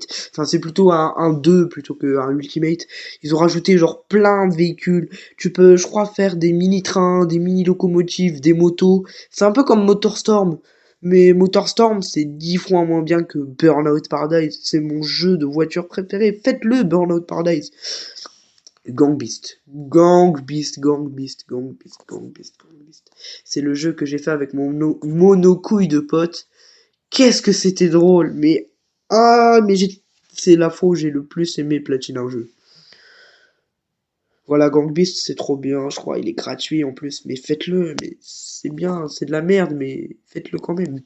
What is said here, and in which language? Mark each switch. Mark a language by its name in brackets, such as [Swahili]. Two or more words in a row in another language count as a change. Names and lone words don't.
[French] Enfin, c'est plutôt un 2 plutôt qu'un Ultimate. Ils ont rajouté genre plein de véhicules. Tu peux, je crois, faire des mini-trains, des mini-locomotives, des motos. C'est un peu comme MotorStorm. Mais MotorStorm, c'est 10 fois moins bien que Burnout Paradise. C'est mon jeu de voiture préféré. Faites-le, Burnout Paradise. Gang Beast. Gang Beast, Gang Beast, Gang Beast, Gang Beast, Gang Beast. C'est le jeu que j'ai fait avec mon monocouille de pote. Qu'est-ce que c'était drôle, mais c'est la fois où j'ai le plus aimé platiner un jeu. Voilà, Gang Beast, c'est trop bien, je crois, il est gratuit en plus, mais faites-le, mais c'est bien, c'est de la merde, mais faites-le quand même.